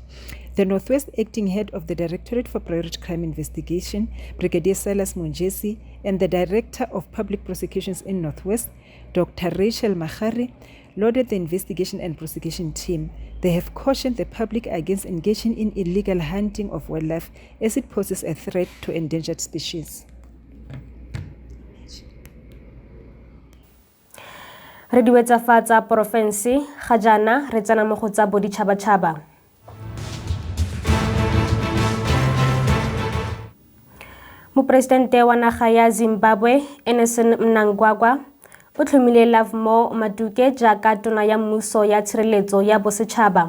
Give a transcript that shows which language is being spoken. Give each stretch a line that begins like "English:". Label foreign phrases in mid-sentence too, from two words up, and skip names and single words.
English: The Northwest Acting Head of the Directorate for Priority Crime Investigation, Brigadier Silas Monjesi, and the Director of Public Prosecutions in Northwest, Dr. Rachel Mahari, lauded the investigation and prosecution team. They have cautioned the public against engaging in illegal hunting of wildlife as it poses a threat to endangered species.
Tswana: Re diwetsa fa tsa porofense ga jaana re tsena mo go tsa boditšhabatšhaba. Moporesidente wa naga ya Zimbabwe Mnangagwa o tlhomile mo Matuke jaaka tona ya mmuso ya tshireletso ya bosetšhaba.